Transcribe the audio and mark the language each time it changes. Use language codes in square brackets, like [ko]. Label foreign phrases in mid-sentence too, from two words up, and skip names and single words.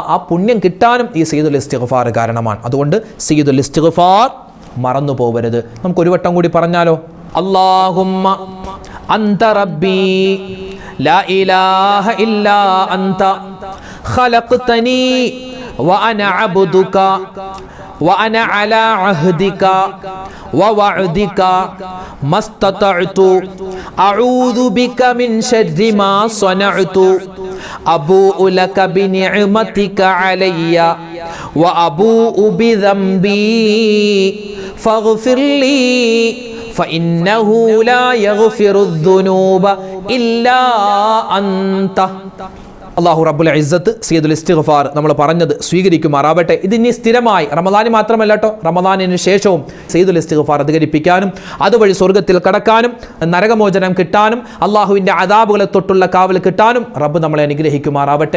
[ml] ആ പുണ്യം കിട്ടാനും ഈ [ar] سيد الاستغفار [ml] കാരണമാണ്. അതുകൊണ്ട് [ar] سيد الاستغفار [ml] മറന്നു പോകരുത്. നമുക്ക് ഒരു വട്ടം കൂടി പറഞ്ഞാലോ? [ar] اللهم أنت ربي لا إله إلا أنت خلقتني وأنا عبدك وأنا على عهدك ووعدك ما استطعت أعوذ بك من شر ما صنعت أبوء لك بنعمتك علي وأبوء بذنبي فاغفر لي فإنه لا يغفر الذنوب إلا أنت. الله رب العزة سيد الاستغفار [ml] നമ്മൾ പറഞ്ഞത് സ്വീകരിക്കുമാറാവട്ടെ. ഇതിനി സ്ഥിരമായി റമദാനി മാത്രമല്ല കേട്ടോ, റമദാനിന് ശേഷവും [ar] سيد الاستغفار [ml] അധികരിപ്പിക്കാനും അതുവഴി സ്വർഗത്തിൽ കടക്കാനും നരകമോചനം കിട്ടാനും അള്ളാഹുവിൻ്റെ അദാബുകളെ തൊട്ടുള്ള കാവൽ കിട്ടാനും റബ്ബ് നമ്മളെ അനുഗ്രഹിക്കുമാറാവട്ടെ.